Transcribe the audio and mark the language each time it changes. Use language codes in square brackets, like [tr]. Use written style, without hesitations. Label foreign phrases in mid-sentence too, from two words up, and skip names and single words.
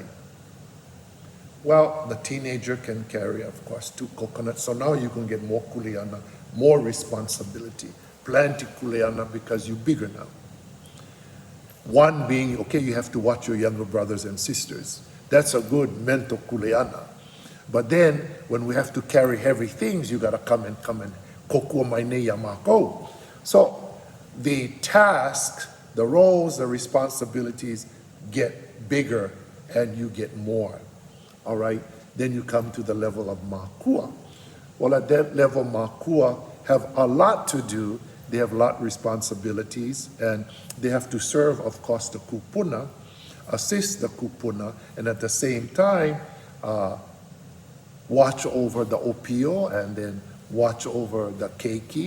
[en] Well, the teenager can carry, of course, 2 coconuts, so now you can get more kuleana, more responsibility, plenty kuleana because you're bigger now. One being, okay, you have to watch your younger brothers and sisters. That's a good mental kuleana. But then, when we have to carry heavy things, you gotta come and [haw] kokua mai nei ya mākou. [en] So, the tasks, the roles, the responsibilities get bigger and you get more. All right, then you come to the level of mākua. Well, at that level, mākua have a lot to do. They have a lot of responsibilities, and they have to serve, of course, the kupuna, assist the kupuna, and at the same time, watch over the opio, and then watch over the keiki.